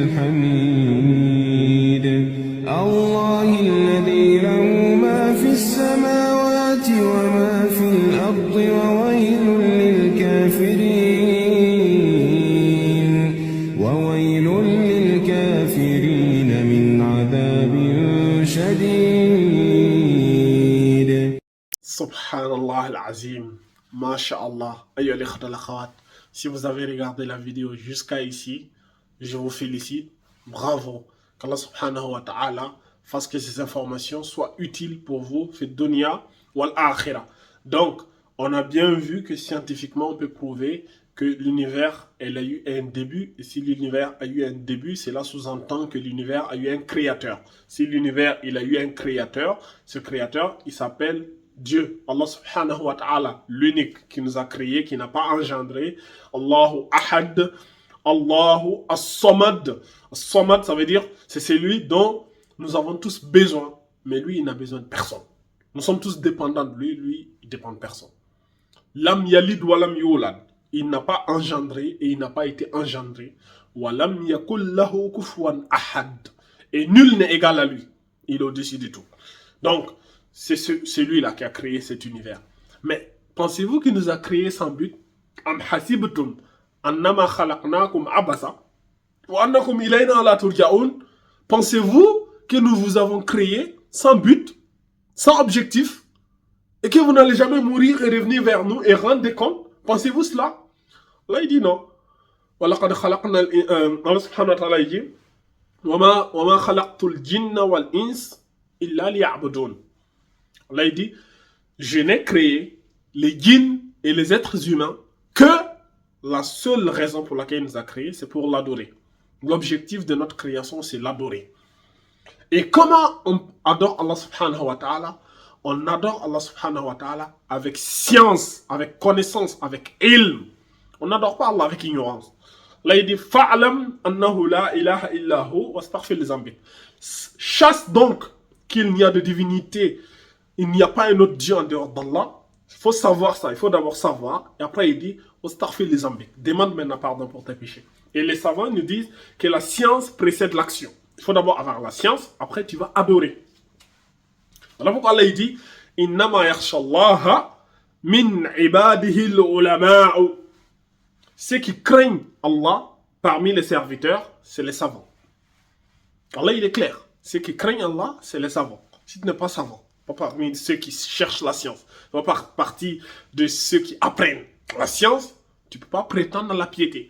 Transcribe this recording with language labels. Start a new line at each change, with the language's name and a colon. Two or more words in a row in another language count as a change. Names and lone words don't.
Arabic: الحميد الله الذي له ما في السماوات وما في الأرض وويل للكافرين من عذاب شديد. سبحان الله العظيم. ما شاء الله. أيها الإخوة الأخوات.
French: Si vous avez regardé la vidéo jusqu'à ici, je vous félicite. Bravo. Qu'Allah
Arabic: سبحانه وتعالى
French: fasse que ces informations soient utiles pour vous, fait
Arabic: الدنيا والآخرة.
French: Donc, on a bien vu que scientifiquement, on peut prouver que l'univers, elle a eu un début. Et si l'univers a eu un début, cela sous-entend que l'univers a eu un créateur. Si l'univers, il a eu un créateur, ce créateur, il s'appelle Dieu, Allah
Arabic: سبحانه وتعالى,
French: l'unique qui nous a créé, qui n'a pas engendré.
Arabic: الله أحد، الله الصمد. الصمد,
French: ça veut dire, c'est celui dont nous avons tous besoin. Mais lui, il n'a besoin de personne. Nous sommes tous dépendants de lui, lui, il dépend de personne.
Arabic: لم يلد ولم يولد.
French: Il n'a pas engendré et il n'a pas été engendré.
Arabic: ولم يكن له كفوا أحد.
French: Et nul n'est égal à lui. Il est au-dessus de tout. Donc, c'est celui-là qui a créé cet univers. Mais pensez-vous qu'il nous a créé sans but?
Arabic: أم حسبتم أنما خلقناكم عبثا وأنكم إلينا لا ترجعون.
French: Pensez-vous que nous vous avons créé sans but, sans objectif, et que vous n'allez jamais mourir et revenir vers nous et rendre des comptes? Pensez-vous cela? Là, il dit non. Allah
Arabic: سبحانه وتعالى
French: dit
Arabic: وما خلقت الجن والإنس إلا ليعبدون.
French: Allah il dit, je n'ai créé les djinns et les êtres humains que la seule raison pour laquelle il nous a créés, c'est pour l'adorer. L'objectif de notre création, c'est l'adorer. Et comment on adore Allah
Arabic: سبحانه وتعالى?
French: On adore Allah
Arabic: سبحانه وتعالى
French: avec science, avec connaissance, avec ilm. On n'adore pas Allah avec ignorance. Là il dit,
Arabic: فاعلم أنه لا إله إلا الله واستغفر لذنبك.
French: Chasse donc qu'il n'y a de divinité. Il n'y a pas un autre Dieu en dehors d'Allah. Il faut savoir ça. Il faut d'abord savoir. Et après, il dit,
Arabic: استغفر لذنبك.
French: Demande maintenant pardon pour tes péchés. Et les savants nous disent que la science précède l'action. Il faut d'abord avoir la science. Après, tu vas adorer. Voilà pourquoi Allah dit,
Arabic: إنما يخشى الله من عباده العلماء.
French: Ceux qui craignent Allah parmi les serviteurs, c'est les savants. Allah, il est clair. Ceux qui craignent Allah, c'est les savants. Si tu n'es pas savant, pas parmi ceux qui cherchent la science, pas partie de ceux qui apprennent la science, tu ne peux pas prétendre à la piété.